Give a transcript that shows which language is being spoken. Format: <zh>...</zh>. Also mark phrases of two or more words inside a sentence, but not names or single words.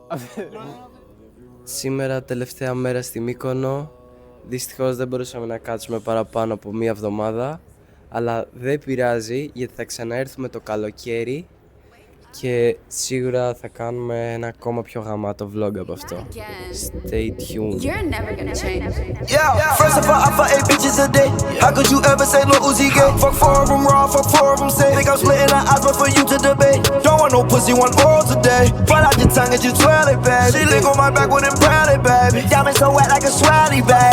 <el>Σήμερα τελευταία μέρα στη Μύκονο. Δυστυχώς δεν μπορούσαμε να κάτσουμε παραπάνω από μία εβδομάδα. Αλλά δεν πειράζει γιατί θα ξαναέρθουμε το καλοκαίρι και σίγουρα θα κάνουμε ένα ακόμα πιο γαμάτο vlog από αυτό.</el> <en>Stay tuned. You're never gonna change. Yeah, first of all, I fuck 8 bitches a day. How could you ever say Lil Uzi gay? Fuck 4 of them raw, fuck 4 of them safe. Think I'm splitting the odds, but for you to debate. Don't want no pussy, want oral today. Pull out your tongue and you twirl it, baby. She lick on my back with them proudly, baby. Diamonds so wet like a swally, baby.</en>